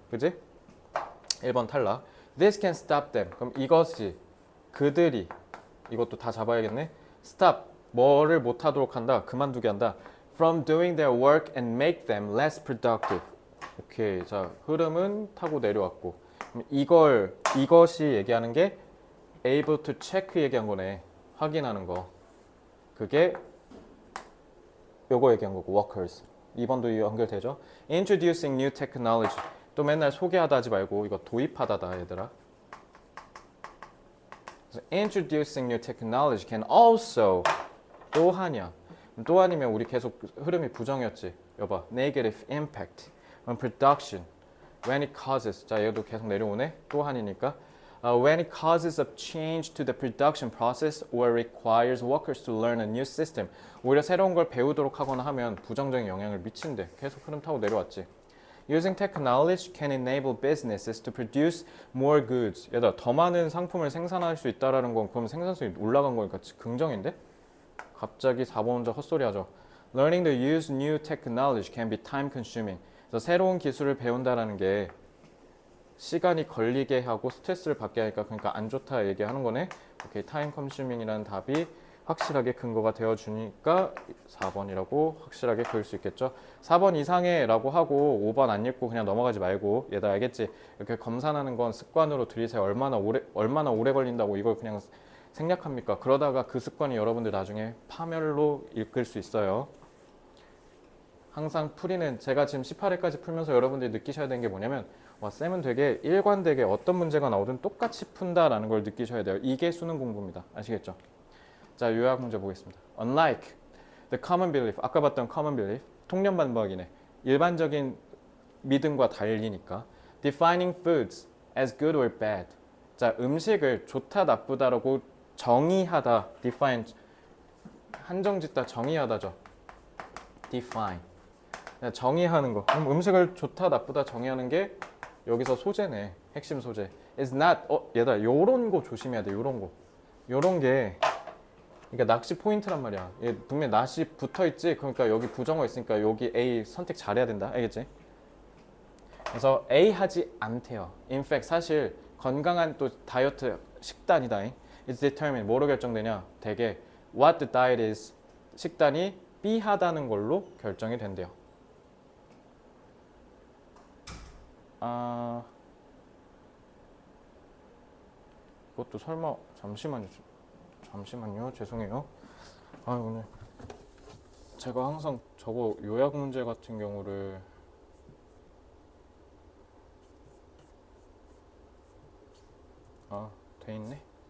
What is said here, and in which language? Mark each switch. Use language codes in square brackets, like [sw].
[ko] 그지? 1번 탈락. [en] This can stop them. [ko] 그럼 이것이 그들이 이것도 다 잡아야겠네. Stop. 뭐를 못하도록 한다. 그만두게 한다. [en] From doing their work and make them less productive. [ko] 오케이. 자, 흐름은 타고 내려왔고. 그럼 이것이 얘기하는 게 [en] able to check [ko] 얘기한 거네. 확인하는 거. 그게 요거 얘기한 거고, workers. 2번도 연결되죠? [en] Introducing new technology. [ko] 또 맨날 소개하다 하지 말고 이거 도입하다다 얘들아. [en] Introducing new technology can also [ko] 또한이야. 또한이면 우리 계속 흐름이 부정이었지. 여봐. [en] Negative impact on production when it causes. [ko] 자, 얘도 계속 내려오네. 또한이니까. [en] When it causes a change to the production process or requires workers to learn a new system. [ko] 오히려 새로운 걸 배우도록 하거나 하면 부정적인 영향을 미친대. 계속 흐름 타고 내려왔지. [en] Using technology can enable businesses to produce more goods. [ko] 얘들아, 더 많은 상품을 생산할 수 있다라는 건 그럼 생산성이 올라간 거니까 긍정인데? 갑자기 4번 혼자 헛소리하죠. [en] Learning to use new technology can be time consuming. [ko] 그래서 새로운 기술을 배운다라는 게 시간이 걸리게 하고 스트레스를 받게 하니까 그러니까 안 좋다 얘기하는 거네. 오케이, time consuming이라는 답이 확실하게 근거가 되어주니까 4번이라고 확실하게 그릴 수 있겠죠. 4번 이상해 라고 하고 5번 안 읽고 그냥 넘어가지 말고 얘들 알겠지? 이렇게 검산하는 건 습관으로 들이세요. 얼마나 오래 걸린다고 이걸 그냥 생략합니까? 그러다가 그 습관이 여러분들 나중에 파멸로 읽을 수 있어요. 항상 풀이는 제가 지금 18회까지 풀면서 여러분들이 느끼셔야 되는 게 뭐냐면 와, 쌤은 되게 일관되게 어떤 문제가 나오든 똑같이 푼다라는 걸 느끼셔야 돼요. 이게 수능 공부입니다. 아시겠죠? 자, 요약 문제 보겠습니다. [en] Unlike the common belief, [ko] 아까 봤던 [en] common belief, [ko] 통념 반박이네. 일반적인 믿음과 달리니까 [en] defining foods as good or bad. [ko] 자, 음식을 좋다 나쁘다라고 정의하다, define, 한정짓다, 정의하다죠. define. 정의하는 거. 그럼 음식을 좋다 나쁘다 정의하는 게 여기서 소재네. 핵심 소재. [en] is not. [ko] 얘들아, 요런 거 조심해야 돼. 요런 거. 요런 게 그러니까 낚시 포인트란 말이야. 얘 분명히 낫이 붙어 있지. 그러니까 여기 부정어 있으니까 여기 A 선택 잘해야 된다. 알겠지? 그래서 A 하지 않대요. [en] In fact [ko] 사실 건강한 또 다이어트 식단이다. [en] It's determined. [ko] 뭐로 결정되냐? 대개 [en] what the diet is. [ko] 식단이 B하다는 걸로 결정이 된대요. 이것도 설마 잠시만요. 죄송해요. 오늘 제가 항상 저거 요약 문제 같은 경우를 돼 있네.